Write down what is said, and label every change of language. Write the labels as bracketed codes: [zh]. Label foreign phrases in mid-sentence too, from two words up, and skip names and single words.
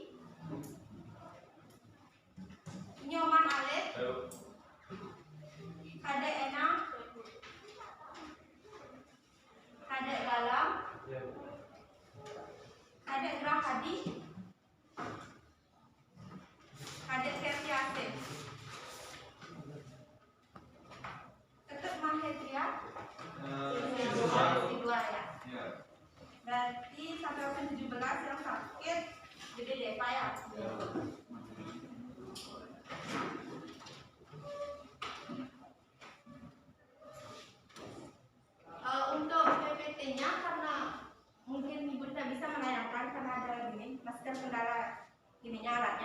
[id] Nyoman Alif, Kadek Enam, Kadek Galam, Kadek Gerah Hadi, Kadek Ferti Asif, Ketut Mahetria, dua ya. Berarti sampai usia 17 yang sakit Gede Deva ya. Untuk PPT-nya karena mungkin Ibu tidak bisa menayangkan karena ada gini, masih ada kendala ininya alatnya.